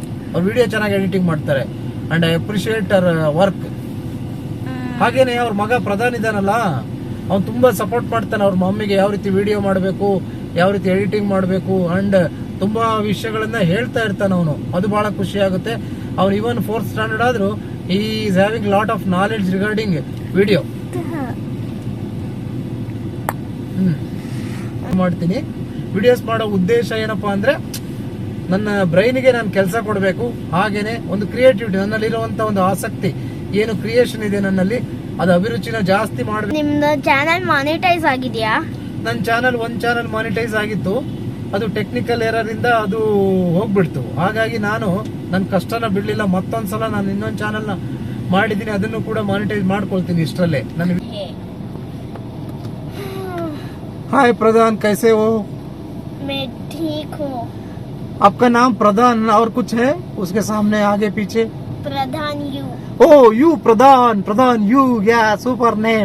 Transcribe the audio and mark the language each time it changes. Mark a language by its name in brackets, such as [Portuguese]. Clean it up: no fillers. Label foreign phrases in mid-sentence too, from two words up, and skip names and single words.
[Kannada] ಅವ್ರು ವಿಡಿಯೋ ಚೆನ್ನಾಗಿ ಎಡಿಟಿಂಗ್ ಮಾಡ್ತಾರೆ [English] and I appreciate your work. [Kannada] ಹಾಗೇನೆ ಅವ್ರ ಮಗ ಪ್ರಧಾನ್ ಇದಾನಲ್ಲ, ಅವ್ನು ತುಂಬಾ ಸಪೋರ್ಟ್ ಮಾಡ್ತಾನೆ ಅವ್ರ ಮಮ್ಮಿಗೆ, ಯಾವ ರೀತಿ ವಿಡಿಯೋ ಮಾಡಬೇಕು, ಯಾವ ರೀತಿ ಎಡಿಟಿಂಗ್ ಮಾಡಬೇಕು, ಅಂಡ್ ತುಂಬಾ ವಿಷಯಗಳನ್ನ ಹೇಳ್ತಾ ಇರ್ತಾನೆ ಅವನು. ಅದು ಬಹಳ ಖುಷಿ ಆಗುತ್ತೆ. ಅವ್ನು ಇವನ್ 4th ಸ್ಟ್ಯಾಂಡರ್ಡ್ ಆದ್ರೂ [English] he is having lot of knowledge regarding video. [Kannada] ಮಾಡ್ತೀನಿ. ವಿಡಿಯೋಸ್ ಮಾಡೋ ಉದ್ದೇಶ ಏನಪ್ಪಾ ಅಂದ್ರೆ, ನನ್ನ ಬ್ರೈನ್ಗೆ ನಾನು ಕೆಲಸ ಕೊಡಬೇಕು, ಹಾಗೇನೆ ಒಂದು ಕ್ರಿಯೇಟಿವಿಟಿ, ನನ್ನಲ್ಲಿರುವಂತ ಒಂದು ಆಸಕ್ತಿ ಏನು ಕ್ರಿಯೇಷನ್ ಇದೆ ನನ್ನಲ್ಲಿ, ಅದು ಅಭಿರುಚಿನ ಜಾಸ್ತಿ ಮಾಡಬೇಕು. ನಿಮ್ದು [English] channel monetize [Kannada] ಆಗಿದೆಯಾ? ನನ್ನ ಒಂದ್ [English] channel monetize [Kannada] ಆಗಿತ್ತು, ಅದು [English] technical error [Kannada] ಇಂದ ಅದು ಹೋಗ್ಬಿಡ್ತು. ಹಾಗಾಗಿ ನಾನು ನನ್ನ ಕಷ್ಟನ ಬಿಡ್ಲಿಲ್ಲ, ಮತ್ತೊಂದ್ಸಲ ನಾನು ಇನ್ನೊಂದು ಚಾನಲ್ ನ ಮಾಡಿದೀನಿ, ಅದನ್ನು ಕೂಡ ಮಾನಿಟೈಸ್ ಮಾಡ್ಕೊಳ್ತೀನಿ ಇಷ್ಟರಲ್ಲೇ. [Hindi] हाय प्रधान, कैसे हो? मैं ठीक हूँ. आपका नाम प्रधान और कुछ है उसके सामने आगे पीछे? प्रधान यू. ओ यू, प्रधान यू, या [English] super name.